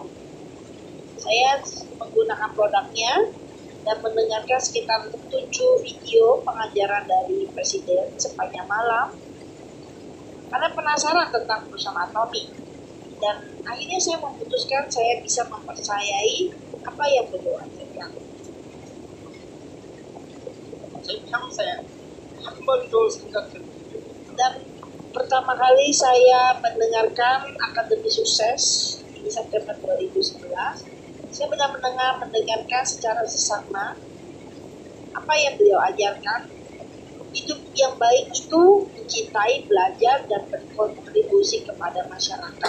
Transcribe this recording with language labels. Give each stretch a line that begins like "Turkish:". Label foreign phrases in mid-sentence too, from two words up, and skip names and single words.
Indonesian: Saya menggunakan produknya dan mendengarkan sekitar 7 video pengajaran dari Presiden sepanjang malam karena penasaran tentang perusahaan Atomi. Dan akhirnya saya memutuskan saya bisa mempercayai apa yang beliau ajarkan.
Korean: 제 평생 한 번도 생각해
Indonesian: Dan pertama kali saya mendengarkan Akademi Sukses di September 2011, saya benar-benar mendengarkan secara sesama apa yang beliau ajarkan. Hidup yang baik itu mencintai, belajar, dan berkontribusi kepada masyarakat.